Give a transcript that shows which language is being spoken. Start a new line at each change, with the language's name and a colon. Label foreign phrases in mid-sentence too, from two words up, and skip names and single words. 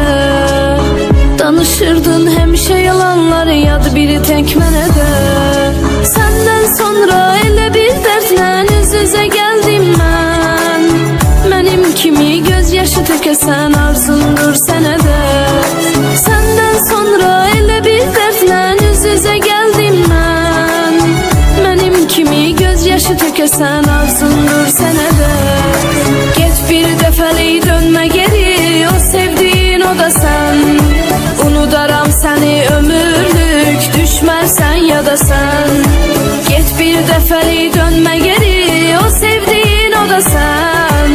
Azerbaijani: Danışırdın hemşe yalanları, yad biri tek mənə də.
Turkish: Senden sonra
Azerbaijani: elə bir dertle üz üzə geldim mən.
Turkish: Benim kimi
Azerbaijani: gözyaşı tökəsən arzundur sənə də.
Turkish: Senden sonra
Azerbaijani: elə bir dertle üz üzə geldim mən.
Turkish: Benim kimi
Azerbaijani: gözyaşı tökəsən arzundur sənə də. Bir dəfəlik
Turkish: dönme geri, o sevdiğin o da sen. Unudaram seni ömürlük, düşmərsən ya da sen.
Azerbaijani: Get bir dəfəlik
Turkish: dönme geri, o sevdiğin o da sen.